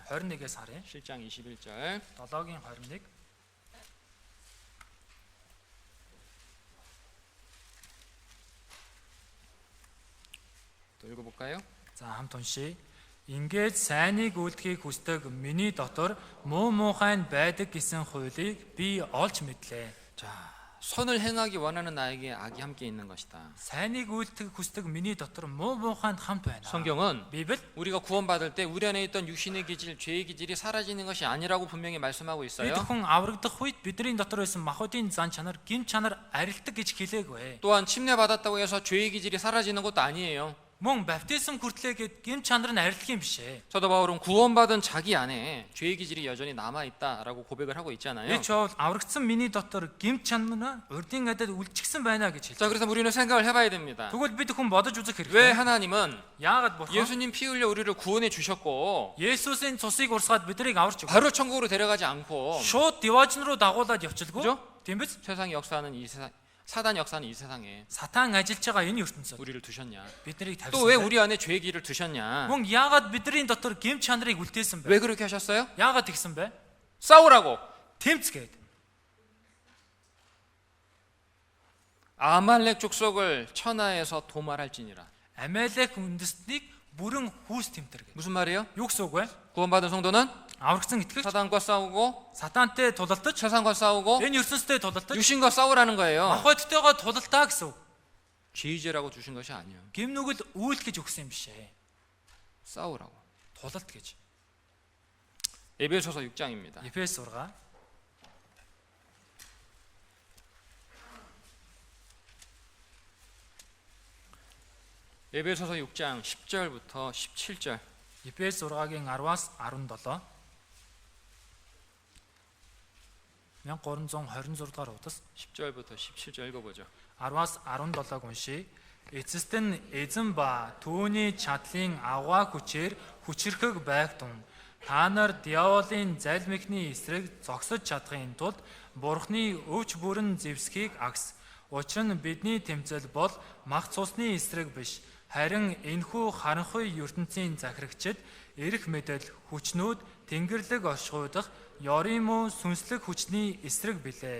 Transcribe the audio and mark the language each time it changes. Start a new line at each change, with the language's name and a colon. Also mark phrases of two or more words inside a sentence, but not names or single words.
Mongolian: 21-ээс харъя.
Korean: 7장 21절.
Mongolian: 7-гийн 21.
Korean: 또 읽어볼까요?
Mongolian: За хамт уншия. Ингээд сайныг үлдэхийг хүсдэг миний дотор муу муухай байдаг гэсэн хуулийг би олж мэдлээ.
Korean: 자, 선을 행하기 원하는 나에게 악이 함께 있는 것이다.
Mongolian: Сайныг үлдэхийг хүсдэг миний дотор муу муухайд хамт байна.
Korean: 성경은
Mongolian: Библи
Korean: 우리가 구원받을 때 우리 안에 있던 육신의 기질, 죄의 기질이 사라지는 것이 아니라고 분명히 말씀하고 있어요.
Mongolian: бид хүн аврагдах үед бидний дотор байсан махбодын зан чанар, гэмт чанар арилдаг гэж хэлээгүй.
Korean: 또한 침례 받았다고 해서 죄의 기질이 사라지는 것도 아니에요.
Mongolian: Мөн баптизм хүртлээгээд гэмт чанар нь арилдаг юм биш ээ.
Korean: 사도 바울은 구원받은 자기 안에 죄의 기질이 여전히 남아 있다라고 고백을 하고 있잖아요.
Mongolian: Би ч бол аврагдсан миний дотор гэмт чанар урдын адил үлчгсэн байна гэж
Korean: 자,
Mongolian: хэлж.
Korean: 그래서 우리는 생각을 해봐야 됩니다.
Mongolian: Тэгвэл бид хүн бодож үзэх
Korean: 왜
Mongolian: хэрэгтэй.
Korean: 하나님은
Mongolian: Яагаад бурхан
Korean: 예수님 피 흘려 우리를 구원해 주셨고
Mongolian: Есүсийн цусыг урсгаад биднийг аварч өгв.
Korean: 바로 천국으로 데려가지 않고
Mongolian: Шууд диваажн руу дагуулад явчихлгүй.
Korean: 그죠?
Mongolian: Тийм биз?
Korean: 세상 역사는 이 세상, 사단 역사는 이 세상에
Mongolian: Сатан ажиллаж байгаа энэ ертөнцид
Korean: 우리를 두셨냐?
Mongolian: биднийг
Korean: 또 왜
Mongolian: тавьсан.
Korean: 우리 안에 죄의 기를 두셨냐?
Mongolian: Мөн яагаад бидний дотор гэмт чанарыг үлдээсэн бэ?
Korean: 왜 그렇게 하셨어요?
Mongolian: Яагаад тэгсэн бэ?
Korean: 싸우라고.
Mongolian: Тэмцгээд.
Korean: 아말렉 족속을 천하에서 도말할지니라.
Mongolian: Амелек үндэстнийг бүрэн хүүс тэмтэргэ.
Korean: 무슨 말이에요?
Mongolian: Юу гэсэн үг вэ?
Korean: 구원받은 성도는
Mongolian: Аврагдсан итгэгч
Korean: 사단과 싸우고
Mongolian: сатантай тулалдаж,
Korean: 세상과 싸우고
Mongolian: энэ ертөнцтэй тулалдаж,
Korean: 육신과 싸우라는 거예요.
Mongolian: махбодтойгоо тулалдаа гэсэн үг.
Korean: 죄의제라고 주신 것이 아니에요.
Mongolian: Гэмнүгэл үйл гэж өгсөн юм биш ээ.
Korean: 싸우라고.
Mongolian: Тулалд гэж.
Korean: 에베소서 6장입니다.
Mongolian: Ефес 6.
Korean: 에베소서 6장 10절부터 17절.
Mongolian: Ефес 6-гийн 10-аас 17. 1326 дугаар удас
Korean: 10절부터 17절 읽어보죠.
Mongolian: 10-аас 17-г уншия. Эцэст нь эзэн ба түүний чадлын аваа хүчээр хүчрхэг байх тун та нар диаволын залмихны эсрэг зогсож чадахын тулд Бурхны өвч бүрэн зэвсгийг агс. Учир нь бидний тэмцэл бол мах цусны эсрэг биш, харин энэхүү харанхуй ертөнцийн захирагчид эрх мэдэл хүчнүүд тэнгэрлэг оршихуйдах ёрим сүнслэг хүчний эсрэг билээ.